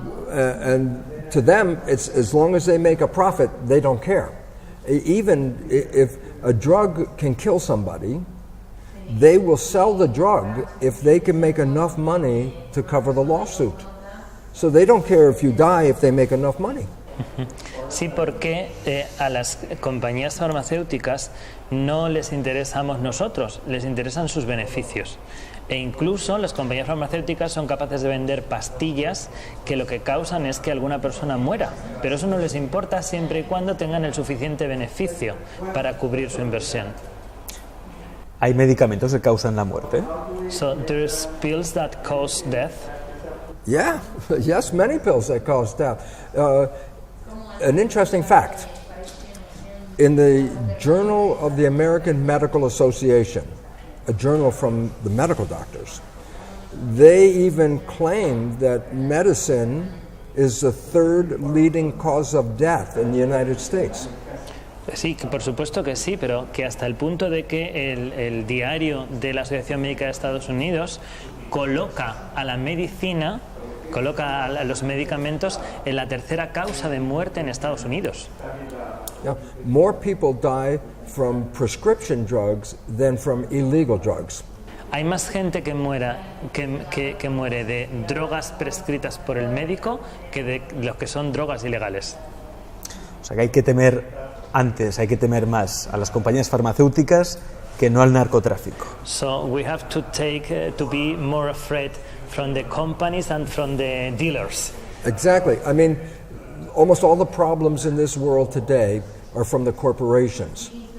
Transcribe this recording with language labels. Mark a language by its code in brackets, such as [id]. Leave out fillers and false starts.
[en] And to them, it's as long as they make a profit, they don't care. Even if a drug can kill somebody, they will sell the drug if they can make enough money to cover the lawsuit. So they don't care if you die if they make enough money. [es] Sí, porque a las compañías farmacéuticas no les interesamos nosotros, les interesan sus beneficios. E incluso las compañías farmacéuticas son capaces de vender pastillas que lo que causan es que alguna persona muera, pero eso no les importa siempre y cuando tengan el suficiente beneficio para cubrir su inversión. ¿Hay medicamentos que causan la muerte? [en] So there's pills that cause death. Yeah, yes, many pills that cause death. An interesting fact, in the Journal of the American Medical Association, a journal from the medical doctors, they even claim that medicine is the third leading cause of death in the United States. [es] Sí, que por supuesto que sí, pero que hasta el punto de que el diario de la Asociación Médica de Estados Unidos coloca a la medicina, coloca a los medicamentos en la tercera causa de muerte en Estados Unidos. Now, more people die from prescription drugs than from illegal drugs. Hay más gente que muere de drogas prescritas por el médico que de lo que son drogas ilegales. O sea que hay que temer más a las compañías farmacéuticas que no al narcotráfico. [en] So we have to be more afraid from the companies and from the dealers. Exactly. I mean, almost all the problems in this world today are from the corporations.